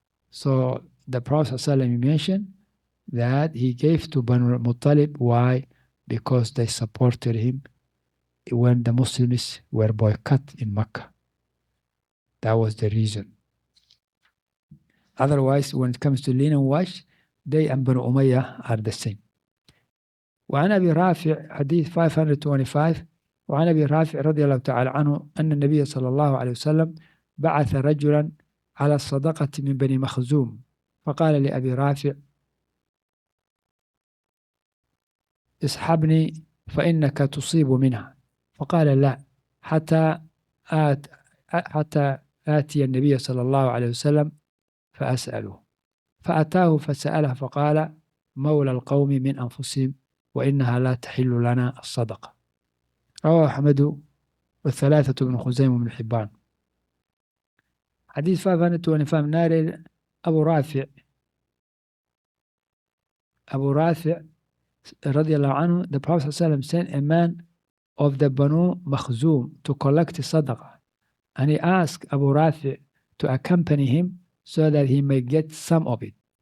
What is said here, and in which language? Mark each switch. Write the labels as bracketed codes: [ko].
[en] So the Prophet ﷺ mentioned that he gave to Banu Muttalib. Why? Because they supported him when the Muslims were boycotted in Mecca. That was the reason. Otherwise, when it comes to linen wash, they and Banu Umayyah are the same. [ar] وعن أبي رافع حديث 525 وعن أبي رافع رضي الله تعالى عنه أن النبي صلى الله عليه وسلم بعث رجلا على الصدقة من بني مخزوم فقال لأبي رافع اسحبني فإنك تصيب منها فقال لا حتى آتي النبي صلى الله عليه وسلم فأسأله فأتاه فسأله فقال مولى القوم من أنفسهم وإنها لا تحل لنا الصدقة. رواه أحمد والثلاثة بن خزيمة وابن حبان. حديث 525 ناري أبو رافع رضي الله عنه, [en] the Prophet ﷺ sent a man of the Banu Makhzum to collect sadaqah, and he asked Abu Rafi to accompany him so that he may get some of it.